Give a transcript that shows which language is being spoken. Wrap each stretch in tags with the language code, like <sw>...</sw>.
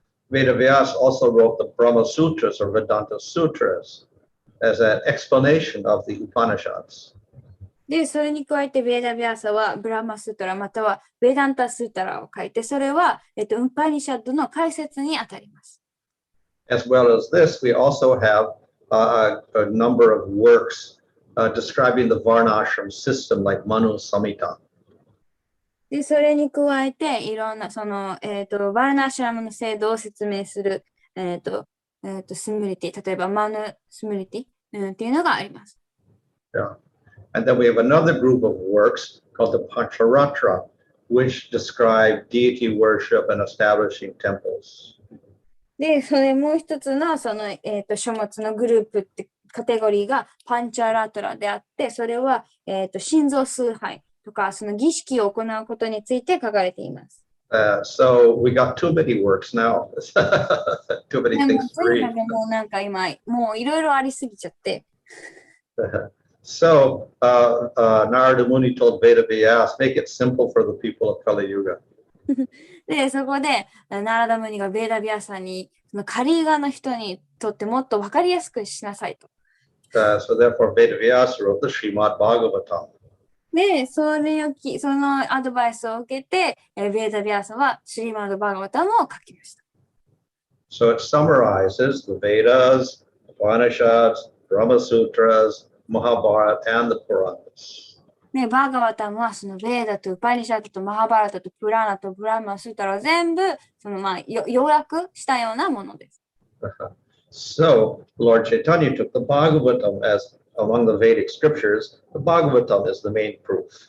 <en>Vedas also wrote the Brahma Sutras or Vedanta Sutras as an explanation of the Upanishads.</en> <ja>で、それに加えてベーダビアサはブラマスータラまたはベダンタスータラを書いて、それは、ウパニシャッドの解説にあたります。</ja> <en>As well as this, we also have a number of works describing the Varnashram system, like Manu Samhita.</en> <ja>で、それに加えて、いろんな、その、バーナーシャラムの制度を説明する、スムリティ、例えば、マヌスムリティ、っていうのがあります。</ja> <en>Yeah. And then we have another group of works called the Pancharatra, which describe deity worship and establishing temples.</en> <ja>で、それもう一つの、その、書物のグループってカテゴリーがパンチャラトラであって、それは、心臓崇拝とか、その儀式を行うことについて書かれています。</ja> <en>So we got too many works now. Too many things to read.</en> <ja>もうなんか今、もういろいろありすぎちゃって。</ja> <en>So Narada Muni told Vedas, make it simple for the people of Kali Yuga.</en> <ja>で、そこで、ナラダムニがベーダビアさんに、そのカリーガの人にとってもっと分かりやすくしなさいと。</ja> <en>So therefore, Vedas wrote the Srimad Bhagavatam.</en> <ja>で、そのアドバイスを受けて、ベーダビアさんはシリマード・バーガバタムを書きました。</ja> <en>So it summarizes the Vedas, Upanishads, Brahma Sutras, Mahabharata, and the Puranas.</en> <ja>ね、バーガバタムはそのベーダとウパニシャッドとマハバラタとプラーナとブラーマスータラを全部その要約したようなものです。</ja> <en>So Lord Chaitanya took the Bhagavatam as among the Vedic scriptures. The Bhagavatam is the main proof.</en>